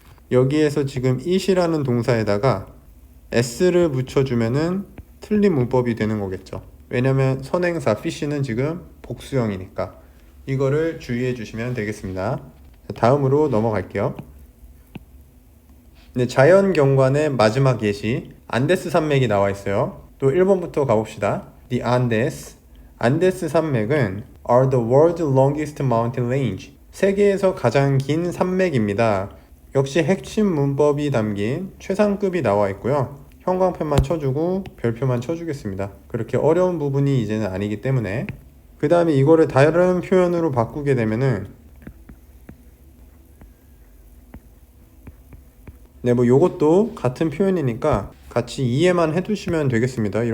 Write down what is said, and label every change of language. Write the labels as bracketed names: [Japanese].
[Korean] 여기에서 지금 it이라는 동사에다가 s를 붙여주면은 틀린 문법이 되는 거겠죠. 왜냐면 선행사 fish는 지금 복수형이니까 이거를 주의해 주시면 되겠습니다. 다음으로 넘어갈게요. 네, 자연경관의 마지막 예시 안데스 산맥이 나와 있어요. 또 1번부터 가봅시다. [English] The Andes. [Korean] 안데스 산맥은 [English] are the world's longest mountain range. [Korean] 세계에서 가장 긴 산맥입니다. 역시 핵심 문법이 담긴 최상급이 나와 있고요. 형광펜만 쳐주고 별표만 쳐주겠습니다. 그렇게 어려운 부분이 이제는 아니기 때문에. 그 다음에 이거를 다른 표현으로 바꾸게 되면은 네, 뭐 요것도 같은 표현이니까 같이 이해만 해두시면 되겠습니다.